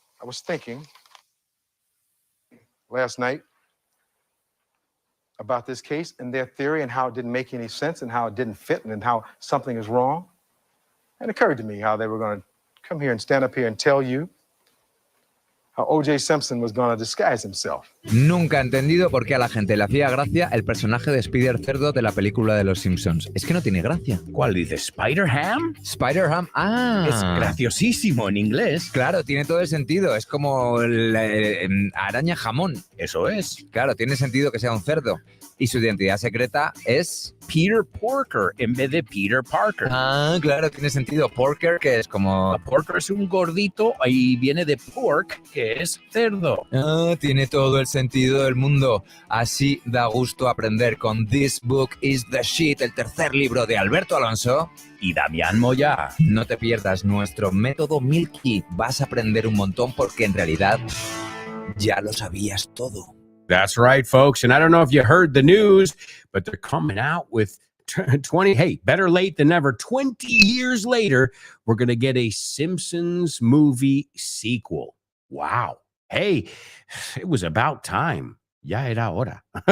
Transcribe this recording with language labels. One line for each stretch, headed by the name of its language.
English: I was thinking last night about this case and their theory and how it didn't make any sense and how it didn't fit and how something is wrong. And it occurred to me how they were going to come here and stand up here and tell you how O.J. Simpson was going to disguise himself.
Spanish: Nunca he entendido por qué a la gente le hacía gracia el personaje de Spider Cerdo de la película de Los Simpsons. Es que no tiene gracia. ¿Cuál dice? ¿Spider-Ham? Spider-Ham, Es graciosísimo en inglés. Claro, tiene todo el sentido. Es como araña jamón. Eso es. Claro, tiene sentido que sea un cerdo. Y su identidad secreta es... Peter Porker en vez de Peter Parker. Ah, claro, tiene sentido. Porker, que es como... Porker es un gordito y viene de pork, que es cerdo. Ah, tiene todo el sentido del mundo. Así da gusto aprender con This Book is the Shit, el tercer libro de Alberto Alonso y Damián Moya. No te pierdas nuestro método Milky. Vas a aprender un montón porque en realidad ya lo sabías todo.
English: That's right, folks. And I don't know if you heard the news, but they're coming out with 20. Hey, better late than never. 20 years later, we're going to get a Simpsons movie sequel. Wow. Hey, it was about time.
Spanish: Ya era hora.